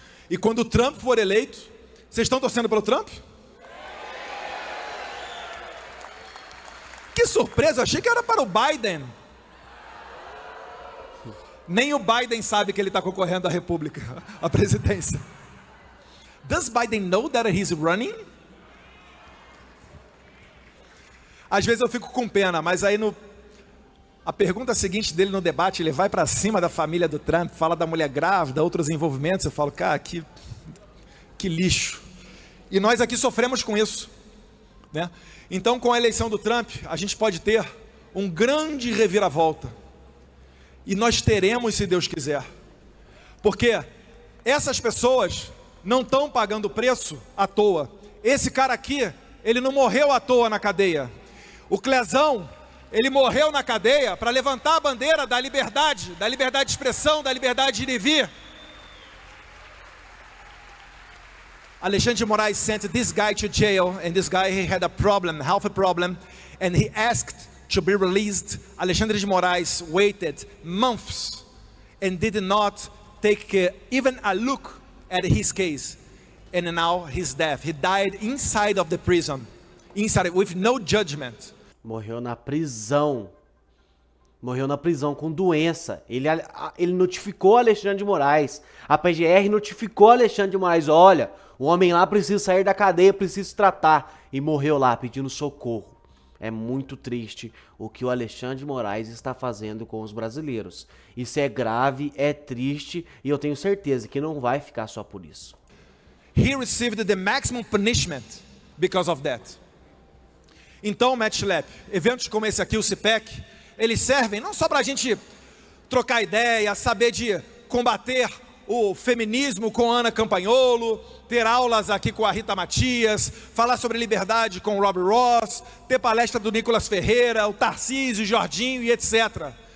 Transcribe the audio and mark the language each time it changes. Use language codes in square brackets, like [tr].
[pt] E quando o Trump for eleito, vocês estão torcendo pelo Trump? Que surpresa, eu achei que era para o Biden. Nem o Biden sabe que ele está concorrendo à República, à presidência. [en] Does Biden know that he's running? [pt] Às vezes eu fico com pena, mas aí a pergunta seguinte dele no debate, ele vai para cima da família do Trump, fala da mulher grávida, outros envolvimentos, eu falo, cara, que lixo. E nós aqui sofremos com isso, né? Então, com a eleição do Trump, a gente pode ter um grande reviravolta. E nós teremos, se Deus quiser. Porque essas pessoas não estão pagando preço à toa. Esse cara aqui, ele não morreu à toa na cadeia. O Clezão, ele morreu na cadeia para levantar a bandeira da liberdade de expressão, da liberdade de ir e vir. [en] Alexandre de Moraes sent this guy to jail, and this guy, he had a problem, health problem, and he asked to be released. Alexandre de Moraes waited months and did not take even a look at his case, and now he's dead. He died inside of the prison, inside with no judgment. [pt] Morreu na prisão. Morreu na prisão com doença. Ele notificou Alexandre de Moraes. A PGR notificou Alexandre de Moraes. Olha, o homem lá precisa sair da cadeia, precisa se tratar. E morreu lá pedindo socorro. É muito triste o que o Alexandre de Moraes está fazendo com os brasileiros. Isso é grave, é triste e eu tenho certeza que não vai ficar só por isso. [en] He received the maximum punishment because of that. [pt] Então, Matt Schlapp, eventos como esse aqui, o CPEC, eles servem não só para a gente trocar ideia, saber de combater o feminismo com Ana Campagnolo, ter aulas aqui com a Rita Matias, falar sobre liberdade com o Rob Ross, ter palestra do Nicolas Ferreira, o Tarcísio, o Jorginho e etc.